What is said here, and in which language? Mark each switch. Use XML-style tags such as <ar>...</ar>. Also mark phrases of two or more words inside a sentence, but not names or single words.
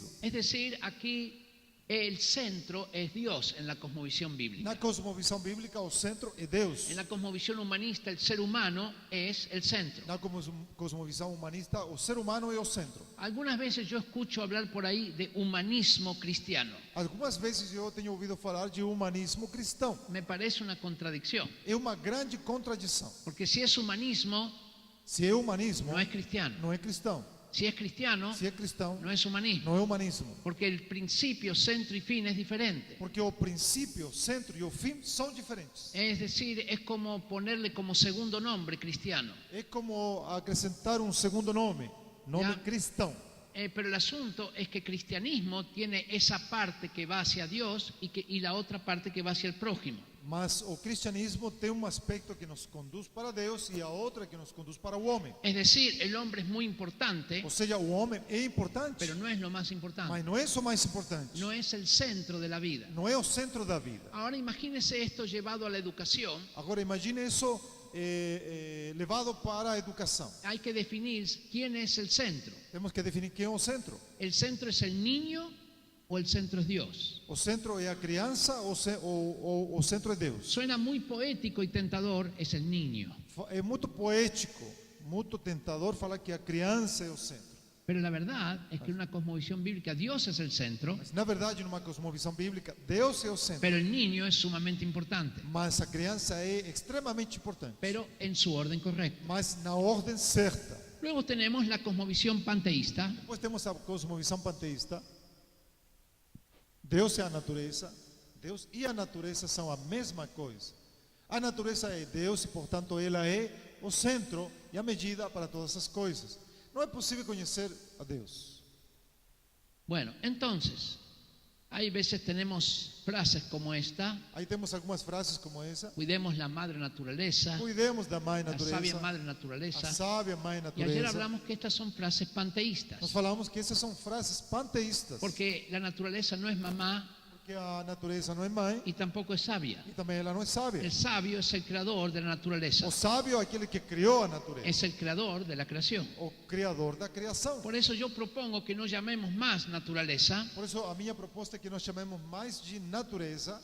<es>es decir, aquí el centro es Dios en la cosmovisión bíblica.</es> <pt>Na cosmovisão bíblica, o centro é Deus.</pt> <es>En la cosmovisión humanista, el ser humano es el centro.</es> <pt>Na cosmovisão humanista, o ser humano é o centro.</pt> <es>Algunas veces yo escucho hablar por ahí de humanismo cristiano.</es> <pt>Algumas vezes eu tenho ouvido falar de humanismo cristão.</pt> <es>Me parece una contradicción,</es> <pt>É uma grande contradição.</pt> <es>porque si es humanismo,</es> <pt>Se é humanismo,</pt> <es>no es cristiano.</es> <pt>não é cristão.</pt> <es>Si es cristiano,</es> <pt>Se é cristão,</pt> <es>no es humanismo,</es> <pt>não é humanismo.</pt> <es>porque el principio, centro y fin es diferente.</es> <pt>Porque o princípio, o centro e o fim são diferentes.</pt> <es>Es decir, es como ponerle como segundo nombre cristiano.</es> <pt>É como acrescentar um segundo nome Já. cristão.</pt> <es>Pero el asunto es que cristianismo tiene esa parte que va hacia Dios y la otra parte que va hacia el prójimo.</es> <pt>Mas o cristianismo tem um aspecto que nos conduz para Deus e a outra que nos conduz para o homem.</pt> <es>Es decir, el hombre es muy importante,</es> <pt>Ou seja, o homem é importante,</pt> <es>pero no es lo más importante.</es> <pt>mas não é só mais importante.</pt> <es>No es el centro de la vida.</es> <pt>Não é o centro da vida.</pt> <es>Ahora imagínese esto llevado a la educación.</es> <pt>Agora imagine isso levado para a educação.</pt> <es>Hay que definir quién es el centro.</es> <pt>Temos que definir quem é o centro.</pt> <es>¿El centro es el niño o el centro es Dios?</es> <pt>O centro é a criança ou o centro é Deus?</pt> <es>Suena muy poético y tentador, es el niño.</es> <pt>É muito poético, muito tentador falar que a criança é o centro.</pt> <es>Pero la verdad es que en una cosmovisión bíblica Dios es el centro,</es> <pt>Mas na verdade, numa cosmovisão bíblica, Deus é o centro.</pt> <es>pero el niño es sumamente importante,</es> <pt>Mas a criança é extremamente importante.</pt> <es>pero en su orden correcta.</es> <pt>Mas na ordem certa.</pt> <es>Luego tenemos la cosmovisión panteísta,</es> <pt>Depois temos a cosmovisão panteísta. Deus é a natureza. Deus e a natureza são a mesma coisa. A natureza é Deus e, portanto, ela é o centro e a medida para todas as coisas. Não é possível conhecer a Deus.</pt> <es>Bueno, entonces, hay veces tenemos frases como esta:</es> <pt>Aí temos algumas frases como essa.</pt> <es>cuidemos la madre naturaleza,</es> <pt>Cuidemos da mãe</pt> <es>la sabia</es> <pt>natureza.</pt> <es>madre</es> <pt>A</pt> <es>naturaleza.</es> <pt>sábia mãe</pt> <es>Y ayer</es> <pt>natureza.</pt> <es>hablamos que estas son frases panteístas,</es> <pt>Nós falamos que essas são frases panteístas.</pt> <es>porque la naturaleza no es mamá</es> <pt>Porque a natureza não é mãe</pt> <es>y tampoco es sabia.</es> <pt>e também ela não é sábia.</pt> <es>El sabio es el creador de la naturaleza,</es> <pt>O sábio é aquele que criou a natureza.</pt> <es>es el creador de la creación.</es> <pt>O criador da criação.</pt> <es>Por eso yo propongo que no llamemos más naturaleza,</es> <pt>Por isso, a minha proposta é que nós chamemos mais de natureza,</pt>